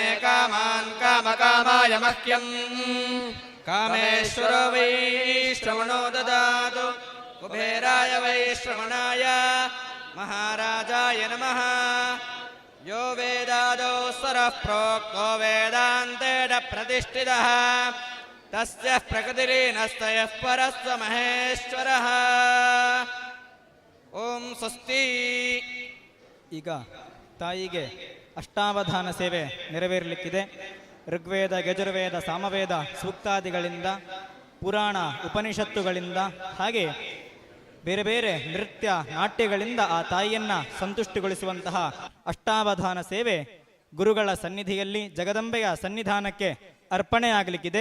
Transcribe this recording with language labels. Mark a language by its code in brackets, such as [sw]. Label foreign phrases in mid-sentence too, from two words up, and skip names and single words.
[sa] कामान् कामकामाय मह्यं कामेश्वरो वै श्रवणो ददातु कुबेराय वै श्रवणाय महाराजाय नमः यो वेदादौ स्वरः प्रोक्तो वेदान्तेन प्रतिष्ठितः तस्य प्रकृतिरीनस्तयः परस्य महेश्वरः ಓಂ ಸ್ವಸ್ತಿ. [kn] ಈಗ ತಾಯಿಗೆ ಅಷ್ಟಾವಧಾನ ಸೇವೆ ನೆರವೇರಲಿಕ್ಕಿದೆ. ಋಗ್ವೇದ, ಯಜುರ್ವೇದ, ಸಾಮವೇದ ಸೂಕ್ತಾದಿಗಳಿಂದ, ಪುರಾಣ ಉಪನಿಷತ್ತುಗಳಿಂದ, ಹಾಗೆ ಬೇರೆ ಬೇರೆ ನೃತ್ಯ ನಾಟ್ಯಗಳಿಂದ ಆ ತಾಯಿಯನ್ನು ಸಂತುಷ್ಟಿಗೊಳಿಸುವಂತಹ ಅಷ್ಟಾವಧಾನ ಸೇವೆ ಗುರುಗಳ ಸನ್ನಿಧಿಯಲ್ಲಿ ಜಗದಂಬೆಯ ಸನ್ನಿಧಾನಕ್ಕೆ ಅರ್ಪಣೆ ಆಗಲಿಕ್ಕಿದೆ.